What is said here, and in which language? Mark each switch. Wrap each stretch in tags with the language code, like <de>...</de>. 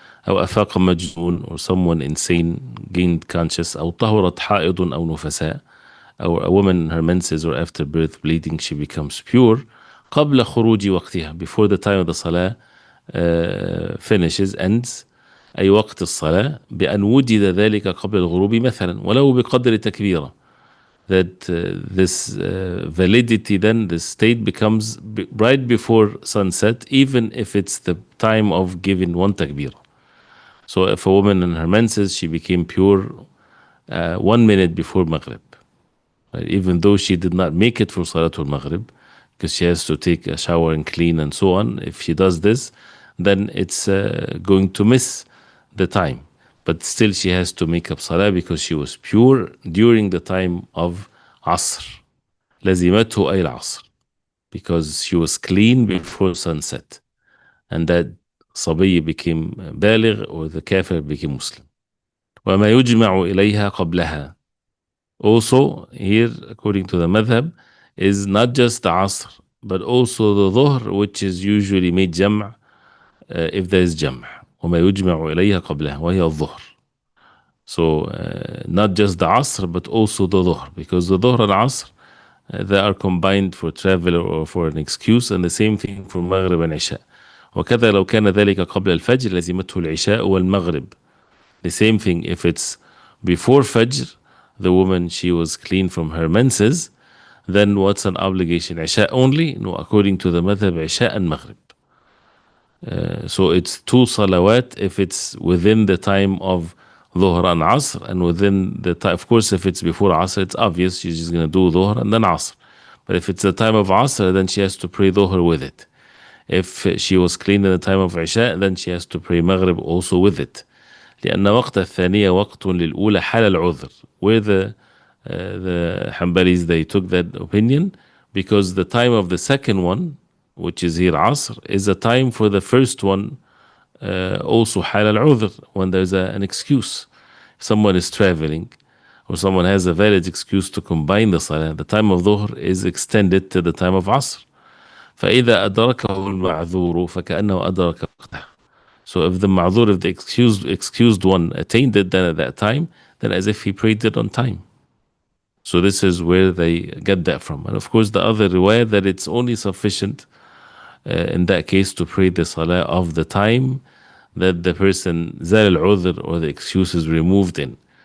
<ar>أو أفاق مجنون,</ar> <en>or someone insane gained conscious.</en> <ar>أو طهرت حائض أو نفساء,</ar> <en>or a woman in her menses or after birth bleeding, she becomes pure.</en> <ar>قبل خروج وقتها,</ar> <en>before the time of the salah finishes, ends.</en> <ar>أي وقت الصلاة, بأن وجد ذلك قبل الغروب مثلا ولو بقدر تكبيرة.</ar> <en>That this validity, then this state becomes right before sunset, even if it's the time of giving one takbir. So if a woman in her menses, she became pure 1 minute before Maghrib, right? Even though she did not make it for Salatul Maghrib, because she has to take a shower and clean and so on. If she does this, then it's going to miss the time. But still she has to make up salah because she was pure during the time of Asr.</en> <ar>لزمته أي العصر,</ar> <en>because she was clean before sunset. And that صبي became baligh, or the kafir became Muslim.</en> <ar>وما يجمع إليها قبلها.</ar> <en>Also here, according to the madhab, is not just the Asr, but also the dhuhr, which is usually made جمع if there is جمع.</en> <ar>وما يجمع إليها قبلها وهي الظهر.</ar> <en>So not just the asr, but also the dhuhr, because the dhuhr and asr they are combined for travel or for an excuse, and the same thing for maghrib and isha.</en> <ar>وكذا لو كان ذلك قبل الفجر لزمته العشاء والمغرب.</ar> <en>The same thing if it's before Fajr, the woman she was clean from her menses, then what's an obligation? Isha only? No, according to the madhab, Isha and Maghrib. So it's two salawat if it's within the time of Dhuhr and Asr, and within the time, of course, if it's before Asr, it's obvious she's just going to do Dhuhr and then Asr. But if it's the time of Asr, then she has to pray Dhuhr with it. If she was clean in the time of Isha, then she has to pray Maghrib also with it.</en> <ar>لأن وقت الثانية وقت للأولى حال العذر.</ar> <en>Where the Hanbalis they took that opinion, because the time of the second one, which is here Asr, is a time for the first one, also</en> <ar>حال العذر,</ar> <en>when there's an excuse. If someone is traveling or someone has a valid excuse to combine the salah, the time of Dhuhr is extended to the time of Asr.</en> <ar>فإذا أدركه المعذور فكأنه أدرك وقته.</ar> <en>So if the ma'zur, if the excused one attained it then at that time, then as if he prayed it on time. So this is where they get that from. And of course the other riwayah that it's only sufficient in that case to pray the salah of the time that the person</en> <ar>zal al-udhr,</ar> <en>or the excuse is removed in.</en>